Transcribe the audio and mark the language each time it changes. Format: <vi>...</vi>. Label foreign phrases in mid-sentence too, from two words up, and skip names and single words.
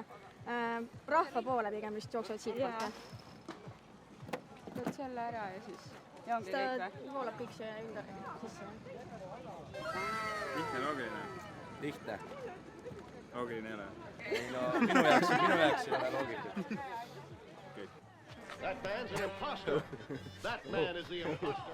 <et>Rahva poole pigem vist jooksevad siit poolt. Võtad selle ära ja siis... Ja ongi ta kõik või? voolab kõik see ümber sisse. Lihtne loogiline. Lihtne. Loogiline ei ole. Ei no, minu jaoks ei ole loogiline.</et> <en>That man's an imposter. That man is the imposter.</en>